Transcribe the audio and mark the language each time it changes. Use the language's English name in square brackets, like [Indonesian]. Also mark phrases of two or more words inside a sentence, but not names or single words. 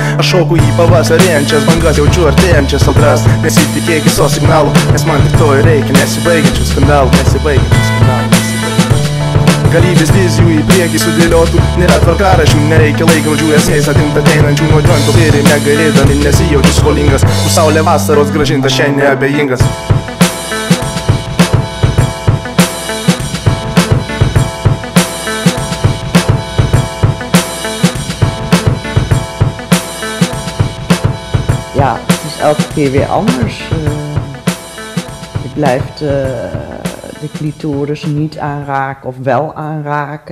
[Lithuanian] Aš šauku į pavasarėjančias bangas, jaučiu artėjančias audras, nesitikėk viso signalų, nes man tik to ir reikia, nesibaigiančių skandalų. Galybės vizijų į priekį sudėliotų, nėra tvarkaraščių, nereikia laikrodžių, esmės atimt ateinančių nuo džointų ir negalėdami nesijaučiu skolingas, už saulę vasaros grąžintas šiandien neabejingas. [Dutch] Ja, het is elke keer weer anders. Je blijft de clitoris niet aanraken of wel aanraken.